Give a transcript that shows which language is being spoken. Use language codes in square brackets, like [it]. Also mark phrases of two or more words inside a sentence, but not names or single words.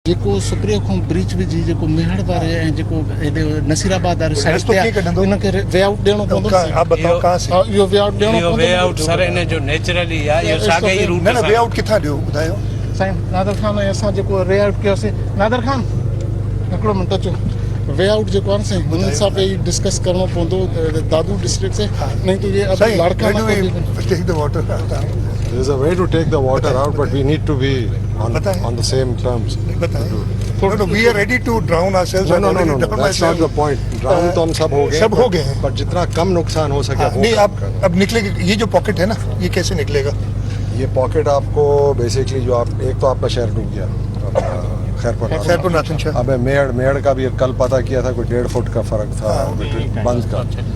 [sd] जेको सुप्रियो खां ब्रिज विझी जेको मेहड़ वारे ऐं जेको हेॾे नसीराबाद वारे साइड ते इनखे [en] way out [sd] ॾियणो पवंदो। [ur] آپ بتاؤ کہاں سے? [sd] इहो [en] way out [sd] ॾियणो पवंदो। [en] way out [sd] सर इन जो नेचुरली आहे, इहो साॻे ई रूट न [en] way out [sd] किथां ॾियो ॿुधायो साईं नादर खान ऐं असां जेको [en] way out [sd] कयोसीं। नादर खान हिकिड़ो मिंट अचो। [en] way out [sd] जेको आहे न साईं हुन सां पे डिस्कस करणो पवंदो दादू डिस्ट्रिक्ट [ur] سے، نہیں تو یہ اب لاڑکا [en] take the water. There is a way to take the water out, but we need to be on the same terms. No, we are ready to drown ourselves. No, that's not the point. Drown [ur] تو ہم سب ہو گئے ہیں, but جتنا کم نقصان ہو سکے وہ. نہیں اب نکلے گا یہ جو پاکٹ ہے نا، یہ کیسے نکلے گا? یہ پاکٹ آپ کو بیسکلی جو آپ ایک تو آپ کا شہر ڈوب گیا खैरपुर नाथन शाह। اب میہڑ کا بھی کل پتا کیا تھا، کوئی 1.5 فٹ کا فرق تھا بند کا.